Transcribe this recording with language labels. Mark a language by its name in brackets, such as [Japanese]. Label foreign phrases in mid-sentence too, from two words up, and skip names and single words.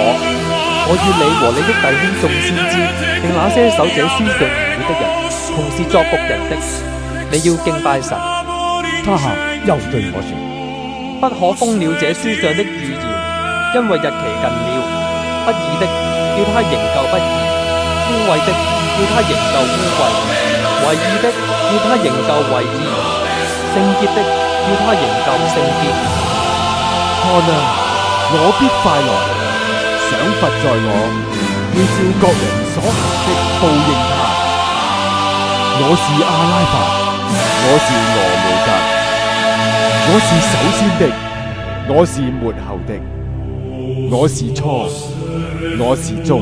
[Chinese] 我要你和你的弟兄眾先知，並那些守這書上預言的人，同是作僕人的，你要敬拜神。他又對我說： 不可封了這書上的預言，因為日期近了。不義的叫他仍舊不義，污穢的叫他仍舊污穢，為義的叫他仍舊為義，聖潔的叫他仍舊聖潔。看啊，我必快來，賞罰在我，要照各人所行的報應他。我是阿拉法，我是俄梅格，我是首先的，我是末後的，我是初，我是終。